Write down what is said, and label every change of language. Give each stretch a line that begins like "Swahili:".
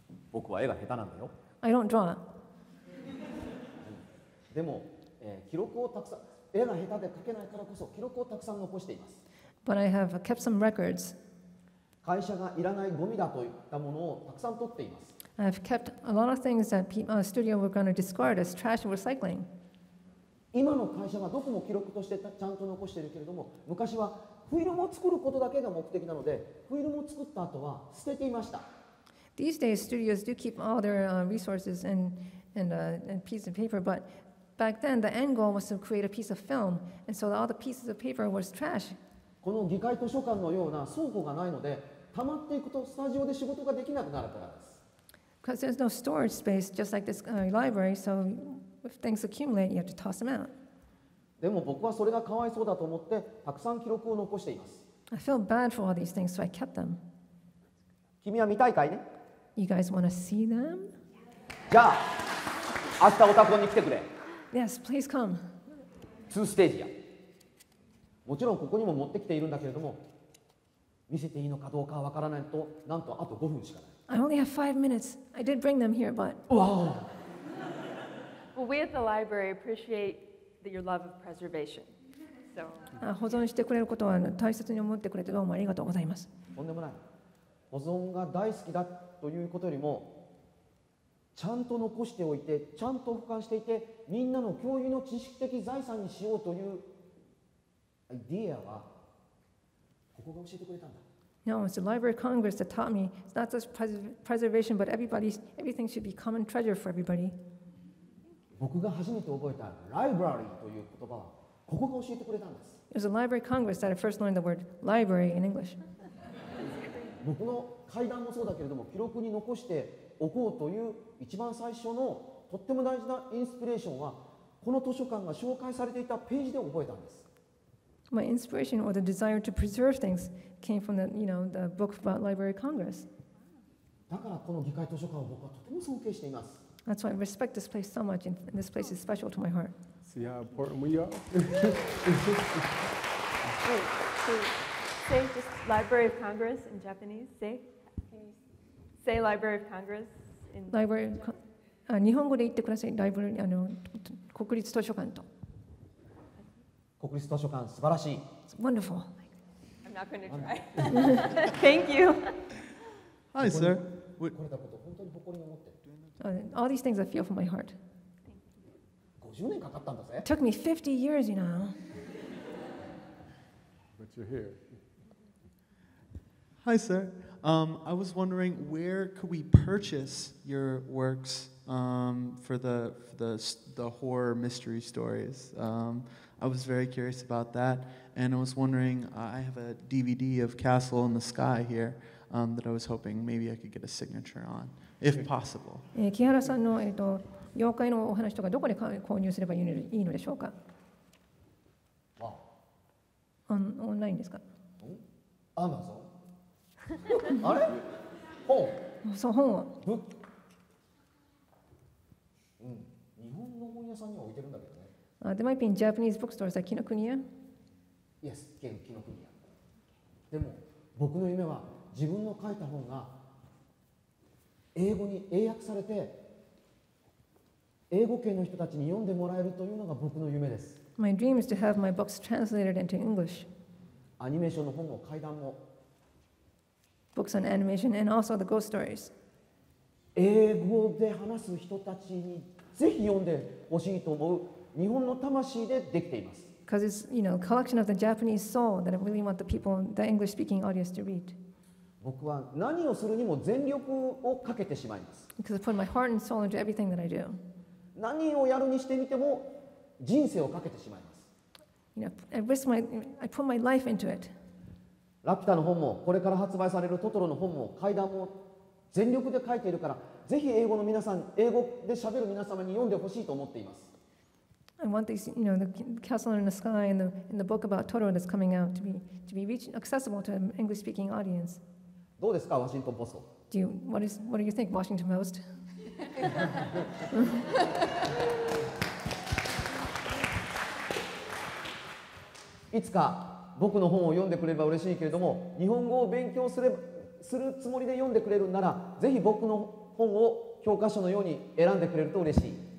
Japanese: 僕は絵が下手なんだよ。
English: I don't draw.
Japanese: でも、記録をたくさん、絵が下手で描けないからこそ記録をたくさん残しています。
English: But I have kept some records.
Japanese: 会社がいらないゴミだといったものをたくさん取っています。
English: I've kept a lot of things that studio were going to discard as trash and recycling.
Japanese: 今の会社はどこも記録としてちゃんと残しているけれども、昔はフィルムを作ることだけが目的なので、フィルムを作った後は捨てていました。
English: These days, studios do keep all their resources and pieces of paper, but back then, the end goal was to create a piece of film, and so all the pieces of paper was trash.
Japanese: この議会図書館のような倉庫がないので、溜まっていくとスタジオで仕事ができなくなるからです。
English: Because there's no storage space, just like this library, so if things accumulate, you have to toss them out.
Japanese: でも僕はそれがかわいそうだと思ってたくさん記録を残しています。
English: I felt bad for all these things, so I kept them.
Japanese: 君は見たいかいね？
English: You guys want to see them?
Japanese: じゃあ明日オタコンに来てくれ。
English: Yes, please come.
Japanese: 2ステージや。もちろんここにも持ってきているんだけれども、見せていいのかどうかはわからないと、なんとあと5分しかない。
English: I only have 5 minutes. I did bring them here, but わ Well, we at the library appreciate your love of preservation. So
Japanese: 保存してくれることは大切に思ってくれてどうもありがとうございます。お、とんでもない。保存が大好きだということよりも、ちゃんと残しておいて、ちゃんと保管していて、みんなの共有の知識的財産にしようというアイディアはここが教えてくれたんだ。
English: No, it's the Library of Congress that taught me it's not just preservation, but everything should be common treasure for everybody.
Japanese: 僕が初めて覚えたライブラリーという言葉はここが教えてくれたんです。
English: It was the Library of Congress that I first learned the word library in English.
Japanese: 僕の階段もそうだけれども、記録に残しておこうという一番最初のとっても大事なインスピレーションは、この図書館が紹介されていたページで覚えたんです。
English: My inspiration or the desire to preserve things came from the book about Library of Congress.
Japanese: だからこの議会図書館を僕はとても尊敬しています。
English: That's why I respect this place so much, and this place is special to my heart. See how important we are? say just Library of Congress in Japanese. Can you say Library of Congress in
Japanese: Library 日本語で言ってください。ライブラリ国立図書館と。国立図書館素晴らしい。
English: It's wonderful. I'm not going to try. Thank you. Hi, sir.
Japanese: これだこと本当に誇りに思ってる。
English: All these things I feel from my heart.
Japanese: 50年かかったんだぜ。
English: It took me 50 years, But you're here. Hi, sir. I was wondering where could we purchase your works for the horror mystery stories? I was very curious about that, and I was wondering. I have a DVD of Castle in the Sky here that I was hoping maybe I could get a signature on, if possible.
Japanese: 木原さんの妖怪のお話とかどこで購入すればいいのでしょうか。オンラインですか？アマゾンあれ本そう、本は。ブック日本の本屋さんには置いてるんだけどね。
English: There might be in Japanese bookstores like Kinokuniya. Yes, 紀ノ国屋。
Japanese: でも僕の夢は自分の書いた本が英語に英訳されて英語圏の人たちに読んでもらえるというのが僕の夢です。
English: My dream is to have my books translated into English.
Japanese: アニメーションの本も怪談も
English: Books on animation and also the ghost stories.
Japanese: 英語で話す人たちにぜひ読んでほしいと思う日本の魂でできています。
English: Because it's, a collection of the Japanese soul that I really want the people, the English-speaking audience to read.
Japanese: 僕は何をするにも全力をかけてしまいます。
English: Because I put my heart and soul into everything that I do.
Japanese: 何をやるにしてみても人生をかけてしまいます。
English: I put my life into it.
Japanese: ラピュタの本もこれから発売されるトトロの本も怪談も全力で書いているから、ぜひ英語で喋る皆様に読んでほしいと思っています。
English: I want these, the Castle in the Sky and the book about Totoro that's coming out to be accessible to an English-speaking audience.
Japanese: どうですか、ワシントンポスト。
English: What do you think, Washington Post?
Japanese: いつか僕の本を読んでくれれば嬉しいけれども、日本語を勉強するつもりで読んでくれるなら、ぜひ僕の本を教科書のように選んでくれると嬉しい。